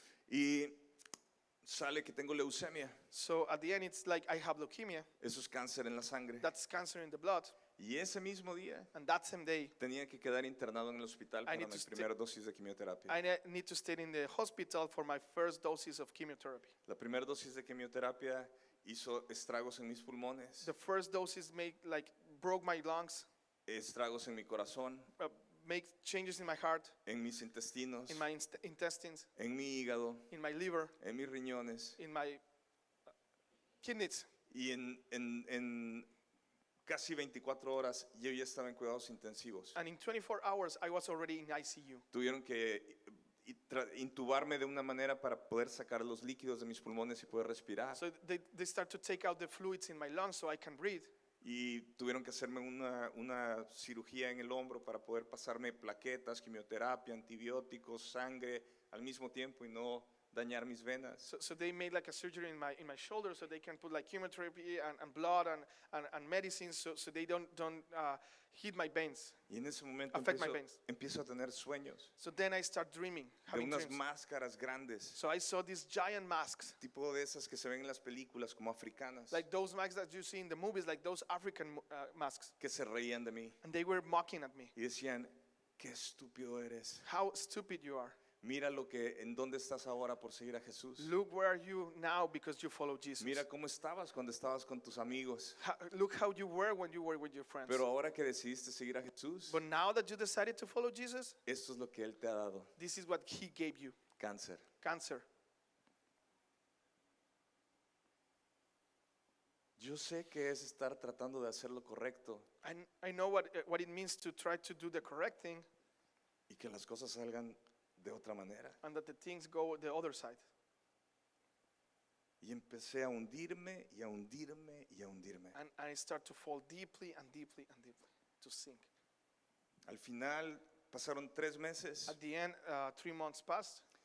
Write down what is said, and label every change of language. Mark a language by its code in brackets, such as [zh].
[es] Y sale que tengo leucemia. [en] So at the end, it's like I have leukemia. [es] Eso es cáncer en la sangre. [en] That's cancer in the blood. [es] Y ese mismo día [en] And that same day, [es] tenía que quedar internado en el hospital para [en] need [es] mi [en] to stay- [es] primera dosis de quimioterapia. [en] I need to stay in the hospital for my first doses of chemotherapy. [es] La primera dosis de quimioterapia hizo estragos en mis pulmones, [en] The first doses broke my lungs, [es] estragos en mi corazón, [en] make changes in my heart, [es] en mis intestinos, [en] in my intestines, [es] en mi hígado, [en] in my liver, [es] en mis riñones [en] in my kidneys. [es] y en casi 24 horas yo ya estaba en cuidados intensivos. [en] And in 24 hours, I was already in ICU. [es] Tuvieron que intubarme de una manera para poder sacar los líquidos de mis pulmones y poder respirar. [en] So they start to take out the fluids in my lungs so I can breathe. [es] Y tuvieron que hacerme una cirugía en el hombro para poder pasarme plaquetas, quimioterapia, antibióticos, sangre al mismo tiempo y no dañar mis venas. [en] So they made like a surgery in my shoulder so they can put like chemotherapy and blood and medicines so they don't hit my veins. [es] Y en ese momento [en] Affect my veins. [es] empiezo a tener sueños [en] So then I start dreaming, [es] de [en] having [es] unas [en] dreams. [es] máscaras grandes, [en] So I saw these giant masks, [es] tipo de esas que se ven en las películas como africanas, [en] like those masks that you see in the movies, like those African masks. [es] que se reían de mí [en] And they were mocking at me. [es] y decían, qué estúpido eres. [en] How stupid you are. [es] Mira en dónde estás ahora por seguir a Jesús. [en] Look where are you now because you follow Jesus. [es] Mira cómo estabas cuando estabas con tus amigos. [en] Look how you were when you were with your friends. [es] Pero ahora que decidiste seguir a Jesús, [en] But now that you decided to follow Jesus, [es] esto es lo que Él te ha dado, [en] this is what he gave you, [es] cáncer. [en] cancer. [es] Yo sé que es estar tratando de hacer lo correcto [en] I know what it means to try to do the correct thing [es] y que las cosas salgan de otra manera. [en] and that the things go the other side. [es] Y empecé a hundirme y a hundirme y a hundirme. [en] And I start to fall deeply and deeply and deeply, to sink. [es] Al final pasaron 3 meses, [en] At the end, 3 months passed.